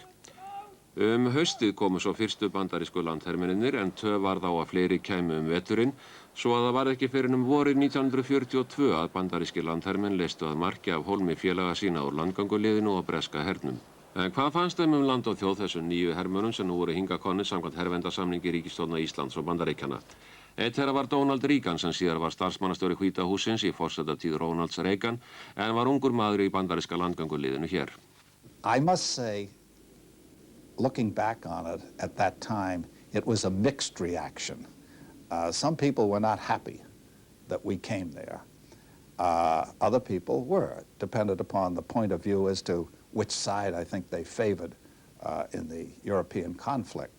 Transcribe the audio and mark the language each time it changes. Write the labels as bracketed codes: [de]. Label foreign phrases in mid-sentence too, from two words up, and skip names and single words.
[is] Haustið komu svo fyrstu bandarísku landhermennirnir en töf varð á að fleiri kæmu veturinn svo að það var ekki fyrr en vorið 1942 að bandaríski landhermenn leystu að marki af hólmi félaga sína úr landganguliðinu og breska hernum. En hvað fannst þeim land og þjóð þessum nýju hermönnum sem nú voru hingað komnir samkvæmt hervendarsamningi ríkisstjórna Íslands og Bandaríkjanna? Einn þeirra var Donald Reagan sem síðar var starfsmannastjóri Hvíta hússins í forsetatíð Ronalds Reagan en var ungur maður í bandaríska landganguliðinu hér. [en] I must say, looking back on it at that time, it was a mixed reaction. Some people were not happy that we came there. Other people were, depended upon the point of view as to which side I think they favored in the European conflict.